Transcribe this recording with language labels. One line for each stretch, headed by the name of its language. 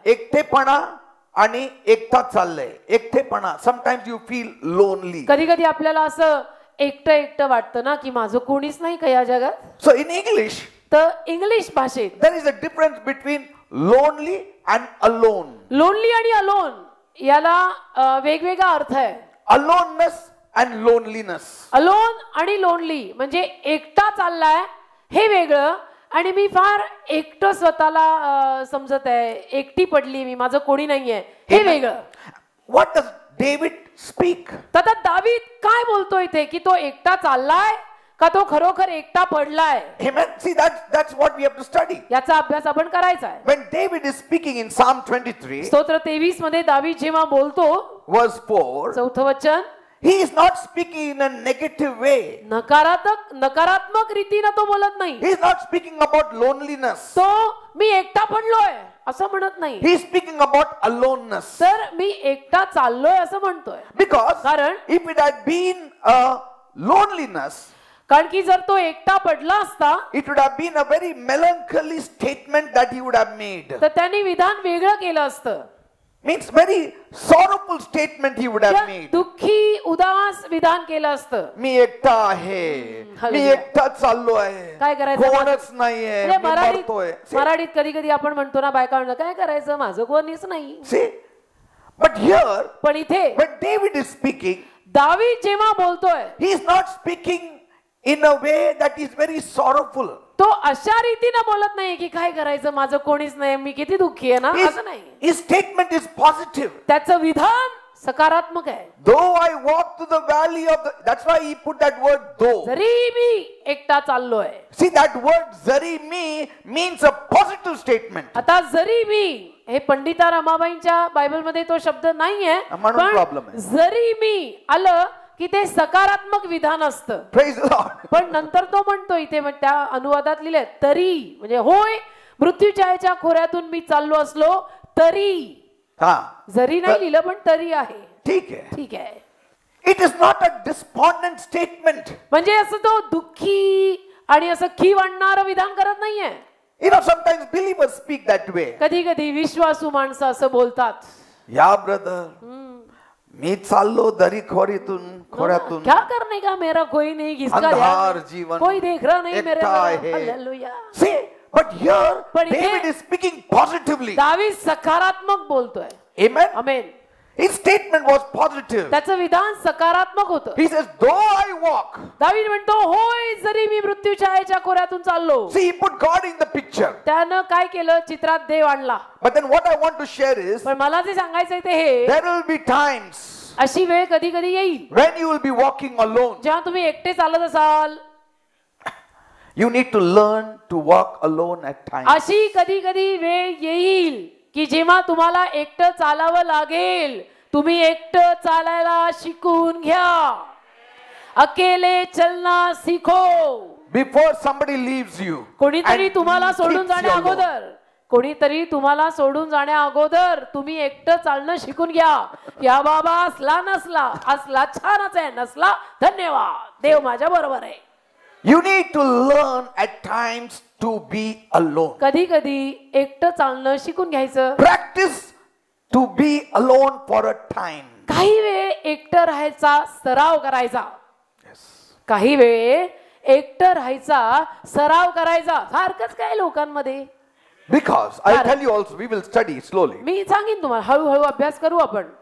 Marathi: एकटेपणा आणि एकटा चाललंय.
English: एकटेपणा, sometimes you feel lonely.
Marathi: कधी कधी आपल्याला असं एकटं एकटं वाटतं ना की माझं कोणीच नाही का या जगात.
English: So in English,
Marathi: तर इंग्लिश भाषेत
English: there is a difference between lonely and alone.
Marathi: Lonely आणि अलोन याला वेगवेगळा अर्थ आहे.
English: Aloneness and loneliness.
Marathi: अलोन आणि लोनली म्हणजे एकटा चाललाय हे वेगळं आणि मी फार एकटं स्वतःला समजत आहे एकटी पडली मी माझं कोणी नाहीये हे वेगळं.
English: What does David speak?
Marathi: तर दावीद काय बोलतो इथे की तो एकटा चाललाय का तो खरोखर एकटा पडलाय.
English: Amen. See, that's what we have to study.
Marathi: याचा अभ्यास आपण करायचा आहे.
English: When David is speaking in Psalm 23,
Marathi: स्तोत्र 23 मध्ये दावीद जेव्हा बोलतो
English: verse 4,
Marathi: चौथं वचन
English: he is not speaking in a negative way.
Marathi: नकारात्मक रीतीने तो बोलत नाही.
English: He is not speaking about loneliness.
Marathi: तो मी एकटा पडलोय असं म्हणत नाही.
English: He is speaking about aloneness.
Marathi: तर मी एकटा चाललोय असं म्हणतोय.
English: Because
Marathi: कारण
English: if it had been loneliness,
Marathi: कारण की जर तो एकटा पडला असता
English: it would have been a very melancholy statement that he would have made.
Marathi: तर त्यांनी विधान वेगळं केलं असतं.
English: Means very sorrowful statement he would have made.
Marathi: दुःखी उदास विधान केलं असतं. मी एकटा आहे, मी एकटा चाललो आहे, काय करायचं कोणच नाहीये, मी मरतोय. मराठीत कधी कधी आपण म्हणतो ना बायका म्हणतो काय करायचं माझं कोणीच नाही.
English: See, but here
Marathi: पण इथे
English: when David is speaking,
Marathi: दावीद जेव्हा बोलतोय
English: he is not speaking in a way that is very sorrowful.
Marathi: तो अशा रीतीने बोलत नाही की काय करायचं माझं कोणीच नाही मी किती दुःखी आहे ना असं नाही.
English: His statement is positive.
Marathi: त्याचं विधान सकारात्मक आहे.
English: Though I walk through the valley of the, that's why he put that word though.
Marathi: जरी मी एकटा चाललोय.
English: See, that word
Marathi: जरी मी
English: means a positive statement.
Marathi: आता जरी मी हे पंडिता रमाबाईंच्या बायबल मध्ये तो शब्द नाहीये पण जरी मी आलं की ते सकारात्मक विधान असतं.
English: Praise the Lord.
Marathi: पण नंतर तो म्हणतो इथे त्या अनुवादात लिहिले तरी म्हणजे होय मृत्यूच्या खोऱ्यातून मी चाललो असलो तरी. जरी नाही लिहिलं पण तरी आहे. ठीक आहे. ठीक आहे.
English: It is not a despondent statement.
Marathi: म्हणजे असं तो दुःखी आणि असं खीव आणणारं विधान करत नाहीये.
English: You know, sometimes believers speak that way.
Marathi: कधी कधी विश्वासू माणसं असं बोलतात. या ब्रदर मी चाललो दरी खोऱ्यातून
Hindi: क्या करने का मेरा कोई नहीं किसका
Marathi: अंधार जीवन
Hindi: कोई देख रहा नहीं मेरे hallelujah.
English: See, but here David is speaking positively.
Marathi: दावीद सकारात्मक बोलतोय.
English: Amen.
Marathi: Amen.
English: His statement was positive.
Marathi: त्याचं विधान सकारात्मक होतं.
English: He says, though I walk.
Marathi: दावीद म्हणतो होय जरी मी मृत्यू छायेच्या खोऱ्यातून चाललो.
English: See, he put God in the picture.
Marathi: त्यानं काय केलं चित्रात देव आणला.
English: But then what I want to share is,
Marathi: पण मला जे सांगायचंय ते हे
English: there will be times
Marathi: अशी वेळ कधी कधी येईल
English: when you will be walking alone.
Marathi: जेव्हा तुम्ही एकटे चालत असाल.
English: You need to learn to walk alone at times.
Marathi: अशी कधी कधी वेळ येईल की जेव्हा तुम्हाला एकटं चालावं लागेल. तुम्ही एकटं चालायला शिकून घ्या.
Hindi: अकेले चलना सीखो.
English: Before somebody leaves you.
Marathi: कोणीतरी तुम्हाला सोडून जाण्या अगोदर कोणीतरी तुम्हाला सोडून जाण्या अगोदर तुम्ही एकटं चालणं शिकून घ्या. या बाबा असला नसला असला छानच आहे नसला धन्यवाद देव माझ्या बरोबर आहे.
English: You need to learn at times to be alone.
Marathi: कधी कधी एकटं चालणं शिकून घ्यायचं.
English: Practice to be alone for a time.
Marathi: काही वेळ एकटं राहायचा सराव करायचा.
English: Yes.
Marathi: काही वेळ एकटं राहायचा सराव करायचा. सारखंच काय लोकांमध्ये.
English: Because I'll tell you also, we will study slowly.
Marathi: मी सांगेन तुम्हाला, हळूहळू अभ्यास करू आपण.